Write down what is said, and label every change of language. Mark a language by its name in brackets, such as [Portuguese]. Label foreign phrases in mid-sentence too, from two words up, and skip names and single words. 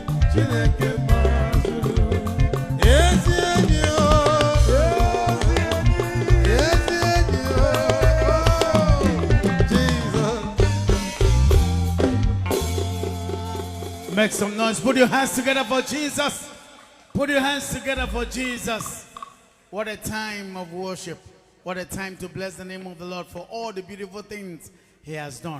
[Igbo] Chineke mazuru. Ezi enyi o. Ezi enyi o. [English] Jesus. Make some noise. Put your hands together for Jesus. Put your hands together for Jesus. What a time of worship. What a time to bless the name of the Lord for all the beautiful things He has done.